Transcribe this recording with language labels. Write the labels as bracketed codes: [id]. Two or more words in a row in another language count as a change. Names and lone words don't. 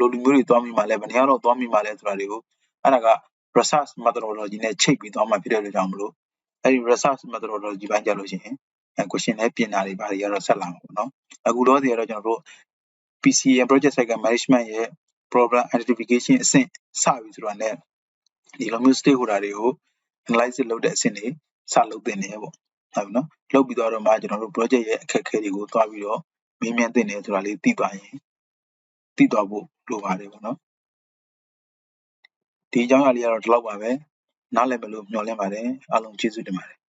[my] လိုလူမျိုးတွေသွားမိမှာလဲဘယ်နေရာတော့သွားမိမှာလဲဆိုတာတွေကိုအဲ့ဒါက [en] research methodology [my] နဲ့ချိတ်ပြီးသွားမှဖြစ်တဲ့အတွက်ကြောင့်မလို့အဲ့ဒီ research methodology ဘိုင်းကြလို့ရှိရင်question နဲ့ပြင်တာတွေဘာတွေကတော့ဆက်လာမှာပေါ့နော်အခုတော့ဒီကတော့ကျွန်တော် တို့ PCM [en] project cycle management [my] ရဲ့ [en] problem identification [my] အဆင့်စပြီဆိုတာနဲ့ဒီလိုမျိုး stakeholder တွေကို analysis လုပ်တဲ့အဆင့်တွေစလုပ်တင်နေပေါ့ဟုတ်နော်လုပ်ပြီးတော့မှကျွန်တော်တို့ project ရဲ့အခက်အခဲတွေကိုတွားပြီးတော့မင်းမြန်တင်နေဆိုတာလေးသိသွားရင်သိသွားဖို့လိုပါတယ်ပေါ့နော်ဒီအကြောင်းအရာလေးကတော့ဒီလောက်ပါပဲနားလည်မယ်လို့မျှော်လင့်ပါတယ်အားလုံးကျေးဇူးတင်ပါတယ်